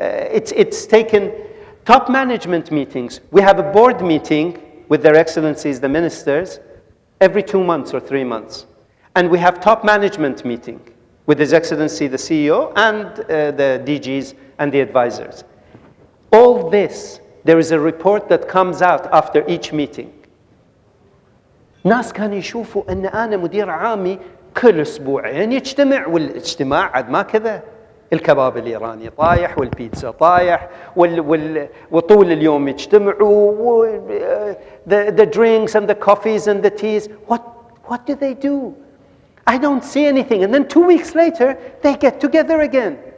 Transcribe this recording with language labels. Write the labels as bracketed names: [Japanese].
[English] It's taken top management meetings. We have a board meeting with their excellencies, the ministers, every 2 months or 3 months. And we have top management meeting with His Excellency, the CEO, and the DGs and the advisors. All this, there is a report that comes out after each meeting. [Arabic] ناس كانوا يشوفوا أن أنا مدير عامي كل أسبوعين يجتمع، والاجتماع عاد ما كذا. الكباب الإيراني طايح والبيتزا طايح وطول اليوم يجتمعوا [English] the drinks and the coffees and the teas. What do they do? I don't see anything. And then 2 weeks later, they get together again.